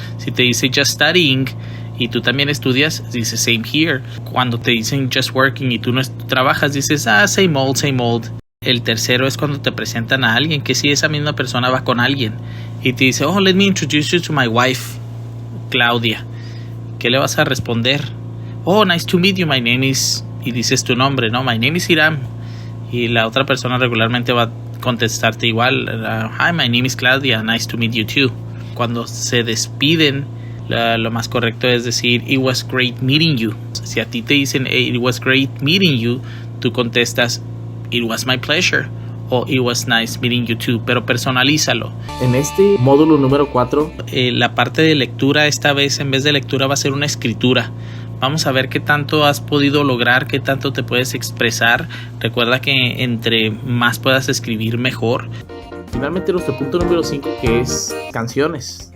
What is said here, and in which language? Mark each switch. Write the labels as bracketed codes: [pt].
[es] Si te dice [en] just studying [es] y tú también estudias, dices [en] same here. [es] Cuando te dicen [en] just working [es] y tú no trabajas, dices [en] same old, same old. [es] El tercero es cuando te presentan a alguien, que si esa misma persona va con alguien y te dice, [en] let me introduce you to my wife, Claudia. [es] ¿Qué le vas a responder? [en] Nice to meet you, my name is... [es] Y dices tu nombre, ¿no? [en] My name is Hiram. [es] Y la otra persona regularmente va a contestarte igual. [en] Hi, my name is Claudia. Nice to meet you too. [es] Cuando se despiden, lo más correcto es decir, [en] it was great meeting you. [es] Si a ti te dicen, [en] it was great meeting you, [es] tú contestas, [en] it was my pleasure. O it was nice meeting you too. [es] Pero personalízalo. En este módulo número 4, la parte de lectura, esta vez en vez de lectura va a ser una escritura. Vamos a ver qué tanto has podido lograr, qué tanto te puedes expresar. Recuerda que entre más puedas escribir, mejor. Finalmente, nuestro punto número 5, que es canciones.